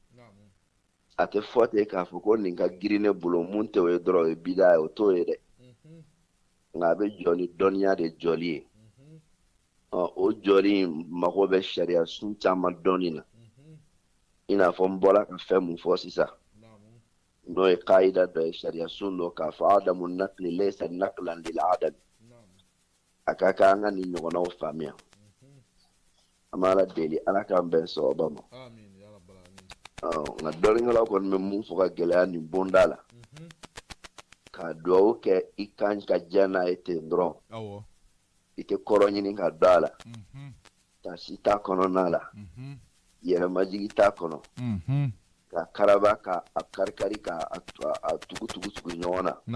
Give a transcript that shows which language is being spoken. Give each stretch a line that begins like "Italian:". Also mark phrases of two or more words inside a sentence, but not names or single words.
Bambara: a tɛ fɔ ten k'a fɔ ko nin ka girin ne bolo mun tɛ o ye dɔrɔn o ye bida ye o t'o ye dɛ nka a bɛ jɔ ni dɔnniya de jɔli ye o jɔli in mago bɛ sariya sun caman dɔnni na i n'a fɔ n bɔra ka fɛn mun fɔ sisan n'o ye kaida dɔ ye sariya sun dɔ k'a fɔ
Arabic: عدم النقل ليس نقلا للعدم
Bambara: a ka kan an ka nin ɲɔgɔnnaw faamuya an b'ala deli ala k'an bɛn sababa ma nka dɔnnikɛlaw kɔni bɛ mun fɔ ka gɛlɛya nin bonda la ka duwawu kɛ i kan ka diya n'a ye ten dɔrɔn i tɛ kɔrɔ ɲini ka don a la taasi t'a kɔnɔna la yɛrɛmajigi t'a kɔnɔ ka karaba ka a kari-kari ka a tugu ɲɔgɔn